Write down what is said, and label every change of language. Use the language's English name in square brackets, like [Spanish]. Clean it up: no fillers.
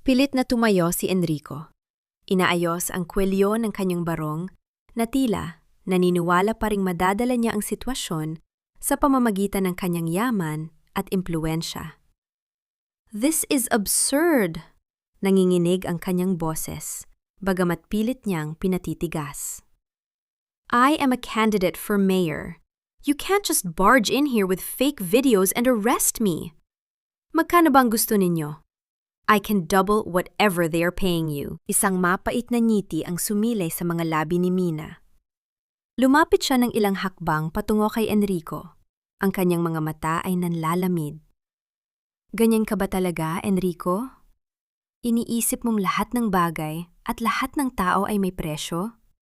[Filipino] Pilit na tumayo si Enrico. Inaayos ang kwelyo ng kanyang barong na tila naniniwala pa ring madadala niya ang sitwasyon sa pamamagitan ng kanyang yaman at impluensya. [English] This is absurd! [Filipino] Nanginginig ang kanyang boses, bagamat pilit niyang pinatitigas. [English] I am a candidate for mayor. You can't just barge in here with fake videos and arrest me. [Filipino] Magkano bang gusto ninyo? [English] I can double whatever they are paying you. [Filipino] Isang mapait na ngiti ang sumilay sa mga labi ni Mina. Lumapit siya ng ilang hakbang patungo kay Enrico. Ang kanyang mga mata ay nanlalamig. Ganyan ka ba talaga, Enrico? Iniisip mong lahat ng bagay at lahat ng tao ay may presyo?